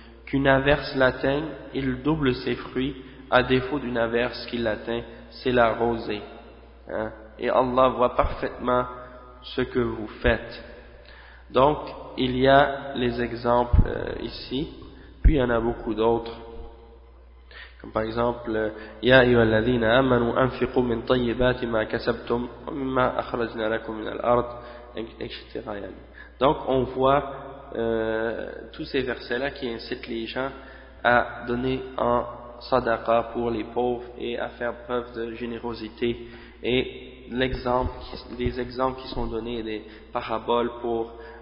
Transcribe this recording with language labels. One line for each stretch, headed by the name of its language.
French: Qu'une averse l'atteigne, il double ses fruits. À défaut d'une averse qui l'atteint, c'est la rosée. Et Allah voit parfaitement ce que vous faites. Donc, il y a les exemples ici, puis il y en a beaucoup d'autres. Par exemple,
Arabic: يا أيها الذين آمنوا أنفقوا من طيبات ما كسبتم ومما أخرجنا لكم من الأرض etc.
French: Donc on voit tous ces versets là qui incitent les gens à donner en sadaqa pour les pauvres et à faire preuve de générosité, et les exemples qui sont donnés, des paraboles pour